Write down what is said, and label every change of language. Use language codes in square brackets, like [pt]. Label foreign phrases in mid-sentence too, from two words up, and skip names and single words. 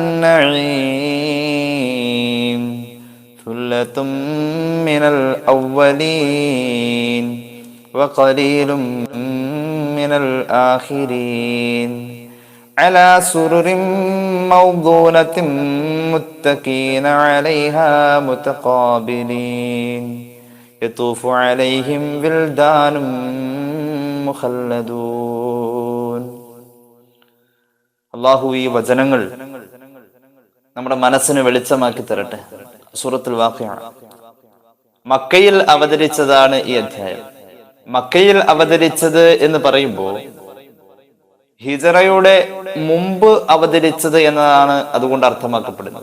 [ar] النعيم ثلة من الأولين وقليل من الآخرين على سرر موضونة متكئين عليها متقابلين يطوف عليهم ولدان مخلدون. [ml] അല്ലാഹു ഈ വചനങ്ങൾ നമ്മുടെ മനസ്സിന് വെളിച്ചമാക്കി തരട്ടെ. സൂറത്തുൽ വാഖിഅ മക്കയിൽ അവതരിച്ചതാണ് ഈ അധ്യായം. മക്കയിൽ അവതരിച്ചത് എന്ന് പറയുമ്പോൾ ഹിജറയുടെ മുമ്പ് അവതരിച്ചത് എന്നതാണ് അതുകൊണ്ട് അർത്ഥമാക്കപ്പെടുന്നത്.